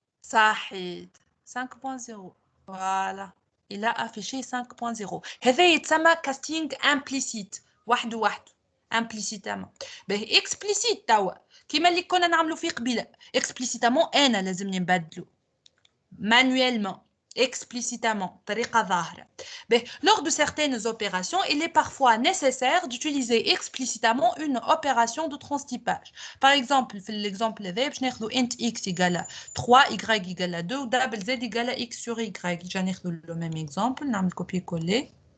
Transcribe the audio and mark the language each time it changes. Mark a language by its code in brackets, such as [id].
[ar] صحيح [fr] 5.0 voilà il a affiché 5.0. [ar] هذا يتسمى casting implicite وحده implicitement. explicite توا كيما اللي كنا نعملوا فيه قبيله explicitement انا لازمني نبدلو manuellement explicitement طريقه ظاهره. [fr] Lors de certaines opérations, il est parfois nécessaire d'utiliser explicitement une opération de transtypage. Par exemple, في l'exemple هذا [ar] باش ناخذوا [fr] int x égale 3 y égale 2 و double z égale x sur y. [ar] جا ناخذوا [fr] le même exemple [ar] نعمل [fr] copier coller.